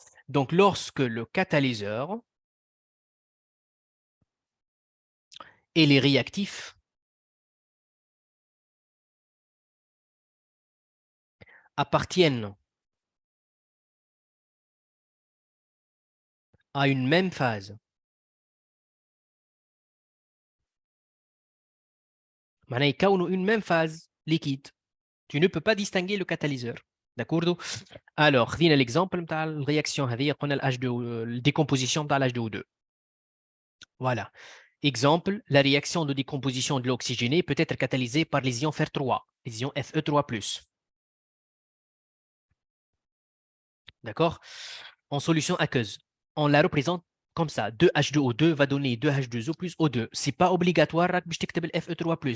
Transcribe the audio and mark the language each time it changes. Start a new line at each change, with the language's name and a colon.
French: Donc, lorsque le catalyseur et les réactifs appartiennent à une même phase,
Arabic: معناها يكونوا
French: une même phase liquide. Tu ne peux pas distinguer le catalyseur. D'accord?
Arabic: Alors, خذينا l'exemple نتاع الرياكسيون هذه قلنا ال H2 décomposition نتاع ال H2O2.
French: Voilà. Exemple, la réaction de décomposition de l'oxygéné peut être catalysée par les ions Fer3, les ions Fe3+. D'accord? En solution aqueuse, on la représente comme ça. 2H2O2 va donner 2H2O plus O2. Ce n'est pas obligatoire
Arabic: باش تكتب ال
French: Fe3+.